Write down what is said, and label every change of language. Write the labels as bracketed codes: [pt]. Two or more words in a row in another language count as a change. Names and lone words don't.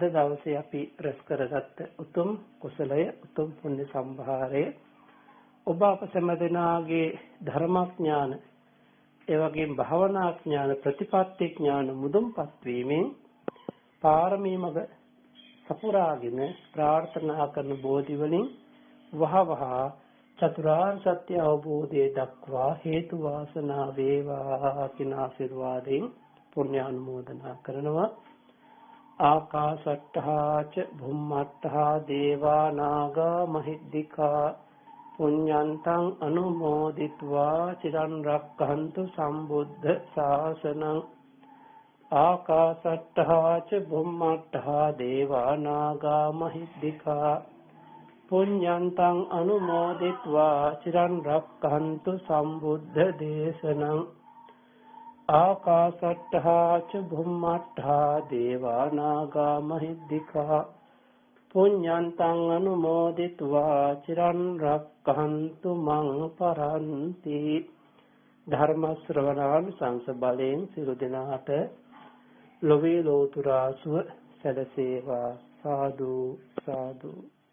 [si] දවසේ අපි රැස් කරගත්ත උතුම් කුසලය, උතුම් පුණ්‍ය සම්භාරය ඔබ අප සැමදෙනාගේ ධර්මඥාන ඒ වගේම භාවනා ඥාන, ප්‍රතිපත්ති ඥාන මුදුන්පත් වීමෙන් පාරමී මඟ සපුරාගෙන ප්‍රාර්ථනා කරන බෝධි වලින් වහවහ චතුරාර්ය සත්‍ය අවබෝධයේ දක්වා හේතු වාසනා වේවා කියන ආශිර්වාදයෙන් පුණ්‍ය අනුමෝදනා කරනවා. [pi] ආකාශට්ඨා ච භුම්මට්ඨා දේවා නාග මහිද්దికා පුඤ්ඤන්තං අනුමෝදිත्वा චිරන් රක්ඛන්තු සම්බුද්ධ ශාසනං. ආකාශට්ඨා ච භුම්මට්ඨා දේවා නාග මහිද්దికා පුඤ්ඤන්තං අනුමෝදිත्वा චිරන් රක්ඛන්තු සම්බුද්ධ දේශනං. ආකාශට්ඨා ච භුම්මට්ඨා දේවා නාග මහිද්దికා පුඤ්ඤන්තං අනුමෝදිත्वा චිරන් රක්ඛන්තු මං පරන්ති. [si] ධර්ම ශ්‍රවණාන් සංස බලයෙන් සියලු දෙනාට ලොවේ ලෝතුරා සුව සැලසේවා. සාදු සාදු.